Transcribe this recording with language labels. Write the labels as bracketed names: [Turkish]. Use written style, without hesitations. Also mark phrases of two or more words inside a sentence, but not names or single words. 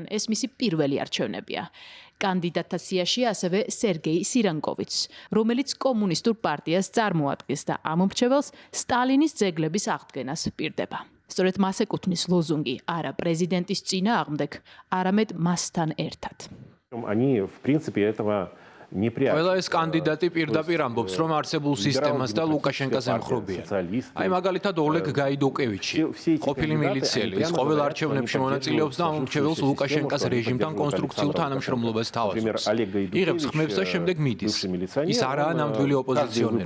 [Georgian] ეს მისი პირველი არჩევნებია. კანდიდატთა სიაშია ასევე სერგეი სირანკოვიჩს, რომელიც კომუნისტურ პარტიას წარმოადგენს და ამ მრჩეველს სტალინის ძეგლების აღდგენას პირდება. სწორედ მას ეკუთვნის ლოზუნგი არა პრეზიდენტის წინააღმდეგ, არამედ მასთან ერთად. [Russian] Они, в принципе, этого не приятно. [Georgian] ყველა ეს კანდიდატი პირდაპირ ამბობს, რომ არსებულ სისტემას და ლუკაშენკას ემხრობიან. აი მაგალითად ოლეგ გაიდუკევიჩი, ყოფილი მილიციელი, ის ყოველ არჩევნებში მონაწილეობს და ამორჩეველს ლუკაშენკას რეჟიმთან კონსტრუქციულ თანამშრომლობას თავაზობს. იღებს ხმებს და შემდეგ მიდის. ის არაა ნამდვილი ოპოზიციონერი.